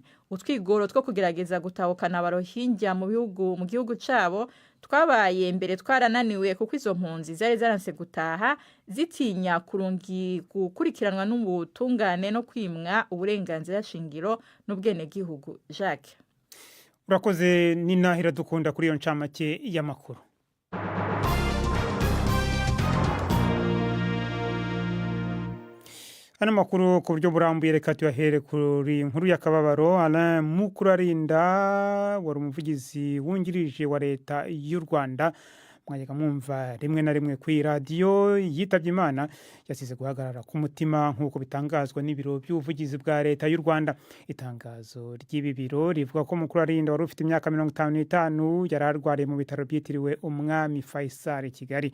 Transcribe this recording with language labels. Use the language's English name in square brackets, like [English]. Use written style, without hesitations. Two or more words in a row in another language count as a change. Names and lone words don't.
[Rundi] Utwigoro two kugerageza gutahukana abarohingya mu gihugu cabo twabaye mbere twarananiwe kuko izo mpunzi zari zaranse gutaha zitinya gukurikiranwa n'ubutungane no kwimwa uburenganzira shingiro n'ubwene gihugu. [Kinyarwanda] Jacques, urakoze Nina dukunda kuri iyo ncamake y'amakuru. Hano makuru ku buryo burambuye reka tuyahere kuri inkuru y'akababaro. Alain Mukurarinda wari umuvugizi wungirije wa leta y'u Rwanda, mwajyaga mwumva rimwe na rimwe ku radio, yitabye Imana yasize guhagarara ku mutima nk'uko bitangazwa n'ibiro by'ubuvugizi bwa leta y'u Rwanda. Itangazo ry'ibi biro rivuga ko Mukurarinda wari ufite imyaka 55 yari arwariye mu bitaro byitiriwe Umwami Faisal i Kigali.